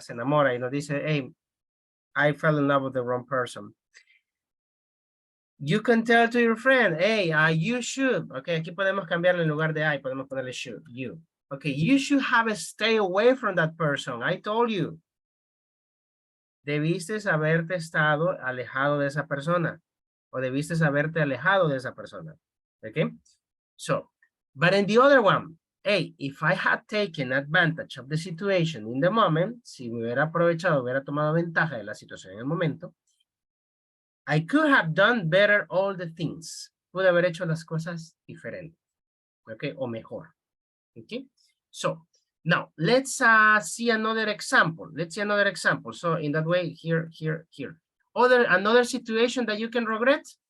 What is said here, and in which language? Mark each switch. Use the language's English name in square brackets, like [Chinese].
[Spanish] Se enamora y nos dice, [English] hey, I fell in love with the wrong person. You can tell to your friend, hey, you should. Okay, [Spanish] aquí podemos cambiarle en lugar de I, podemos ponerle [English] should, you. Okay, you should have a stay away from that person. I told you. [Spanish] Debiste haberte estado alejado de esa persona. O debiste haberte alejado de esa persona. [English] Okay? So, but in the other one, hey, if I had taken advantage of the situation in the moment, [Spanish] si me hubiera aprovechado, hubiera tomado ventaja de la situación en el momento, [English] I could have done better all the things. [Spanish] Pude haber hecho las cosas diferentes. Okay? O mejor. Okay? [English] So, now let's see another example. Let's see another example. So in that way, here. Another situation that you can regret?